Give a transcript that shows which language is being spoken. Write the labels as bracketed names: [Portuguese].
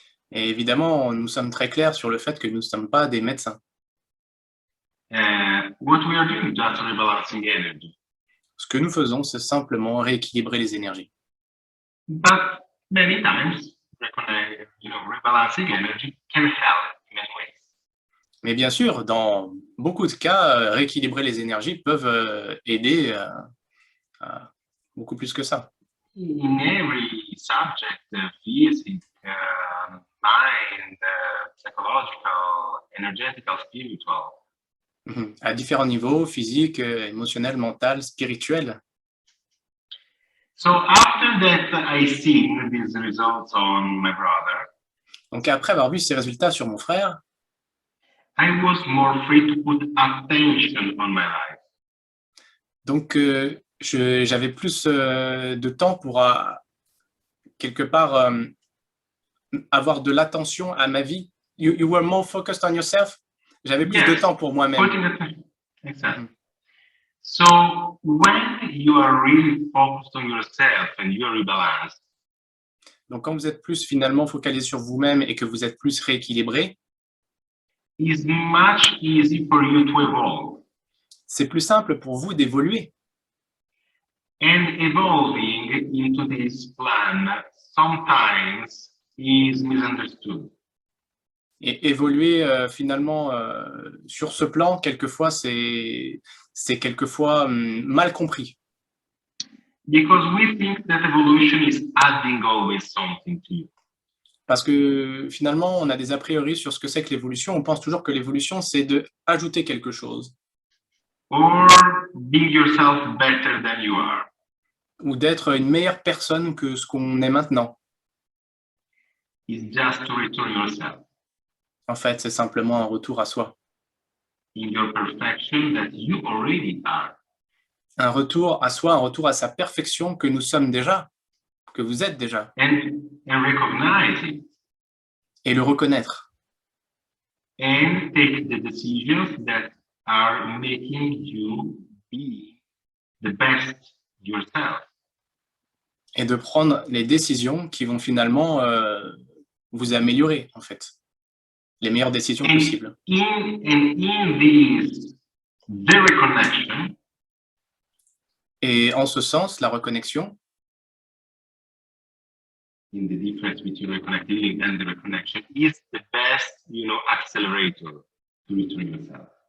[French] Et évidemment, nous sommes très clairs sur le fait que nous ne sommes pas des médecins. [English] What we are doing is just rebalancing energy. [French] Ce que nous faisons, c'est simplement rééquilibrer les énergies. [English] But many times, rebalancing energy can help in many ways. [French] Mais bien sûr, dans beaucoup de cas, rééquilibrer les énergies peuvent aider à beaucoup plus que ça. [English] In every subject, physics, mind, psychological, energetical, spiritual. [French] À différents niveaux, physique, émotionnel, mental, spirituel. [English] So after that, I seen these results on my brother. [French] Donc après avoir vu ces résultats sur mon frère, [English] I was more free to put attention on my life. [French] donc j'avais plus de temps pour quelque part avoir de l'attention à ma vie. [English] You were more focused on yourself. [French] J'avais plus de temps pour moi-même. [English] Putting attention. Exactly. So when you are really focused on yourself and you are rebalanced, [French] Donc quand vous êtes plus finalement focalisé sur vous-même et que vous êtes plus rééquilibré, [English] it's much easier for you to evolve. [French] c'est plus simple pour vous d'évoluer. [English] And evolving into this plan sometimes is misunderstood. [French] Et évoluer finalement sur ce plan, quelquefois, c'est quelquefois mal compris. [English] Because we think that evolution is adding always something to you. [French] Parce que finalement, on a des a priori sur ce que c'est que l'évolution. On pense toujours que l'évolution, c'est de ajouter quelque chose. [English] Or being yourself better than you are. [French] Ou d'être une meilleure personne que ce qu'on est maintenant. [English] It's just to return yourself [French] En fait, c'est simplement un retour à soi. [English] in your perfection that you already are. [French] Un retour à soi, un retour à sa perfection que nous sommes déjà, que vous êtes déjà. [English] And recognize it. [French] Et le reconnaître. [English] And take the decisions that are making you be the best yourself. [French] Et de prendre les décisions qui vont finalement vous améliorer, en fait. Les meilleures décisions possibles. [English] In this, the reconnection, [French] Et en ce sens, la reconnexion, [English] in the difference between reconnectivity and the reconnection, is the best, accelerator to return yourself.